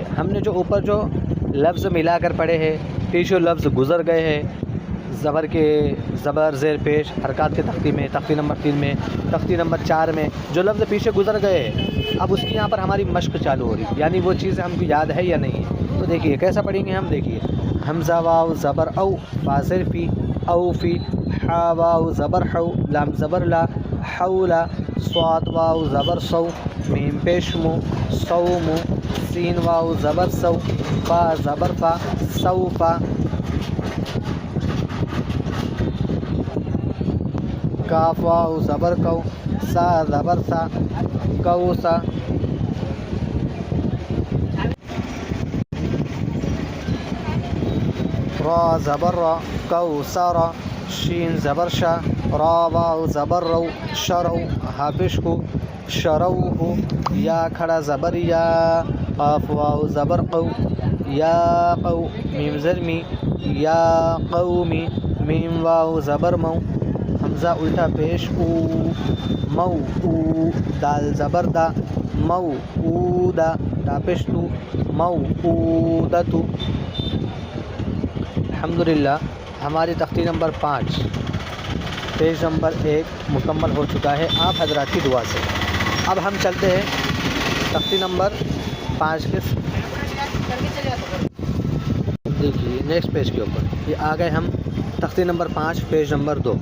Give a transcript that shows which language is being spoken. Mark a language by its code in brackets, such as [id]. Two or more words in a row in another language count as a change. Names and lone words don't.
[ur] ہم نے جو اوپر جو لفظ ملا کر پڑھے ہیں پیچھے لفظ گزر گئے ہیں زبر زیر پیش حرکات کے تختی میں تختی نمبر 3 میں تختی نمبر 4 میں جو لفظ پیچھے گزر گئے ہیں اب اس کی یہاں پر ہماری مشق چالو ہو رہی ہے. یعنی وہ چیزیں ہم کو یاد ہے یا نہیں ہے. تو دیکھیے کیسا پڑھیں گے ہم. دیکھیے حمزہ واو زبر او فا زیر فی او فی حا واو زبر حو لام زبر لا حولا صاد واو زبر سو میم پیش مو سو مو سین واو زبر سو فا زبر فا سو فا کاف واو زبر کو سا زبر سا کو سا را زبر را کو سارا شین زبر شا را واو زبر رو شرو حافظ کو شرو ہو یا کھڑا زبر یا قاف واو زبر قو یا قو میم زرمی یا قومی میم واو زبر مو حمزہ الٹا پیش او مو او دال زبر دا مو او دا دا پیش تو مو او دا تو. الحمدللہ ہماری تختی نمبر 5 پیج نمبر 1 مکمل ہو چکا ہے آپ حضرات کی دعا سے. اب ہم چلتے ہیں تختی نمبر 5 کے دیکھیے نیکسٹ پیج کے اوپر یہ آ گئے ہم تختی نمبر 5 پیج نمبر 2.